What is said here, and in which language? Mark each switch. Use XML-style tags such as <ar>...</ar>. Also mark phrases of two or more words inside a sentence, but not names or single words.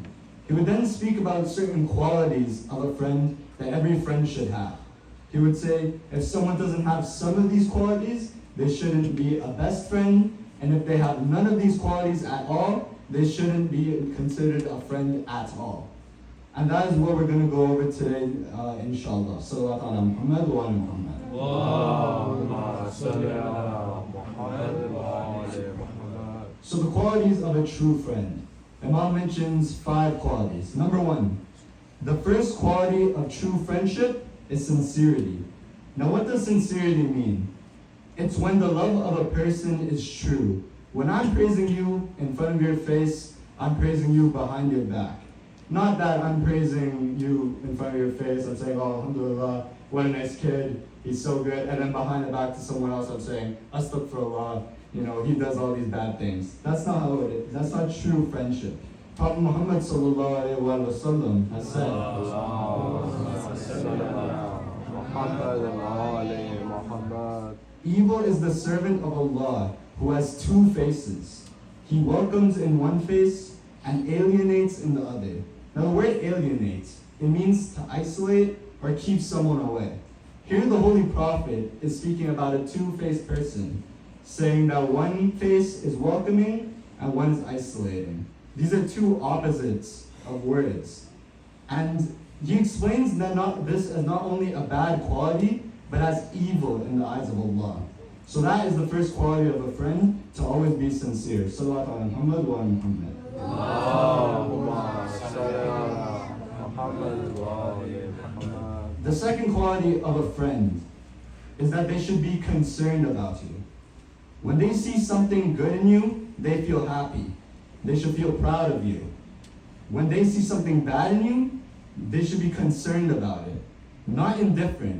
<en>He would then speak about certain qualities of a friend that every friend should have. He would say, if someone doesn't have some of these qualities, they shouldn't be a best friend, and if they have none of these qualities at all, they shouldn't be considered a friend at all. And that is what we're going to go over today, inshallah.</en> <ar>صلوات على محمد وعلى محمد.</ar> <en>So the qualities of a true friend. Imam mentions 5 qualities. Number 1, the first quality of true friendship is sincerity. Now what does sincerity mean? It's when the love of a person is true. When I'm praising you in front of your face, I'm praising you behind your back. Not that I'm praising you in front of your face, I'm saying, oh, alhamdulillah, what a nice kid, he's so good, and then behind the back to someone else I'm saying, astaghfirullah, you know, he does all these bad things. That's not how it is. That's not true friendship. Prophet Muhammad</en> <ar>صلى الله عليه وسلم</ar> <en>has said, evil is the servant of Allah who has 2 faces. He welcomes in one face and alienates in the other. Now the word alienates, it means to isolate or keep someone away. Here the Holy Prophet is speaking about a 2-faced person, saying that one face is welcoming and one is isolating. These are 2 opposites of words. And he explains that this as not only a bad quality, but as evil in the eyes of Allah. So that is the first quality of a friend, to always be sincere.</en> <ar>صلوات على محمد وعلى محمد.</ar> <en>The second quality of a friend is that they should be concerned about you. When they see something good in you, they feel happy. They should feel proud of you. When they see something bad in you, they should be concerned about it, not indifferent.</en>